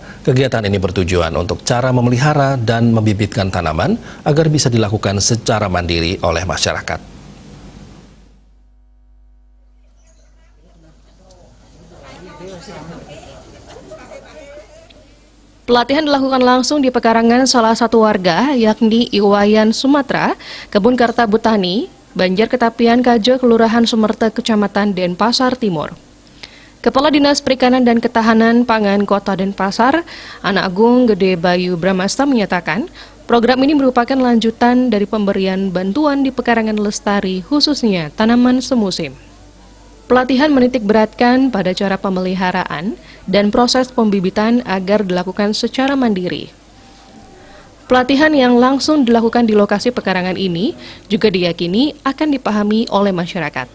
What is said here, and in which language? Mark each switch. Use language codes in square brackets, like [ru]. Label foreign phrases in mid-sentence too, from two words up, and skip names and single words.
[id] Kegiatan ini bertujuan untuk cara memelihara dan membibitkan tanaman agar bisa dilakukan secara mandiri oleh masyarakat. Pelatihan dilakukan langsung di pekarangan salah satu warga, yakni Iwayan Sumatera, Kebun Karta Butani, Banjar Ketapian Kajo, Kelurahan Sumarta, Kecamatan Denpasar Timur. Kepala Dinas Perikanan dan Ketahanan Pangan Kota Denpasar, Anak Agung Gede Bayu Bramasta menyatakan, program ini merupakan lanjutan dari pemberian bantuan di pekarangan lestari, khususnya tanaman semusim. Pelatihan menitik beratkan pada cara pemeliharaan dan proses pembibitan agar dilakukan secara mandiri. Pelatihan yang langsung dilakukan di lokasi pekarangan ini juga diyakini akan dipahami oleh masyarakat.